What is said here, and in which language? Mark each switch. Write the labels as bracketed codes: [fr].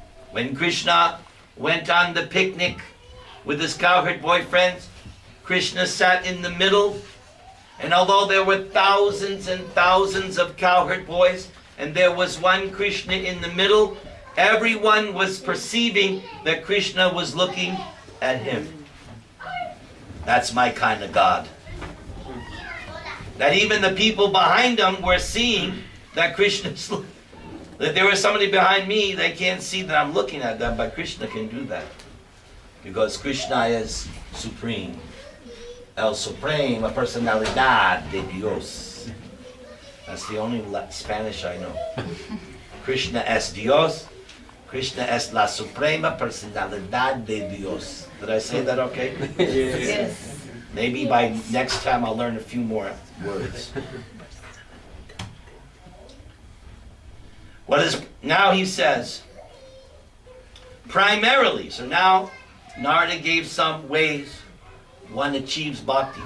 [en] When Krishna went on the picnic with his cowherd boyfriends, Krishna sat in the middle, and although there were thousands and thousands of cowherd boys, and there was one Krishna in the middle, everyone was perceiving that Krishna was looking at him. That's my kind of God. That even the people behind him were seeing that Krishna's looking. That there was somebody behind me, they can't see that I'm looking at them, but Krishna can do that. Because Krishna is supreme. [es] El Supreme, a personalidad de Dios. [en] That's the only Spanish I know. [es] Krishna es Dios. Krishna es la suprema personalidad de Dios. [en] Did I say that okay? Yes. Maybe by next time I'll learn a few more words. Now he says, primarily, so now Narada gave some ways one achieves bhakti.